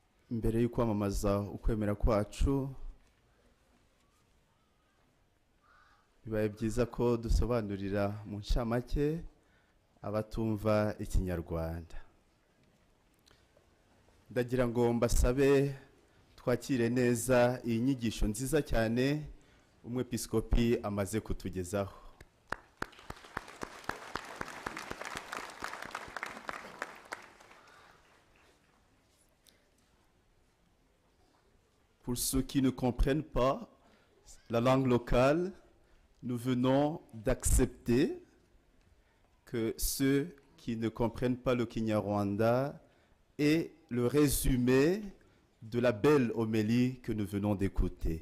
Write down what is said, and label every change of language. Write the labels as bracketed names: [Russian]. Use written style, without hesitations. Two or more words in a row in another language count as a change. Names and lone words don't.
[Kinyarwanda] mbere yo kwamamaza ukwemera kwacu bibaye byiza ko dusobanurira mu ncamake abatumva ikinyarwanda. Ndagira ngo mbasabe twakire neza iyi nyigisho nziza cyane umwepiskopi amaze kutugezaho. [French] Pour ceux qui ne comprennent pas la langue locale, nous venons d'accepter que ceux qui ne comprennent pas le Kinyarwanda aient le résumé de la belle homélie que nous venons d'écouter.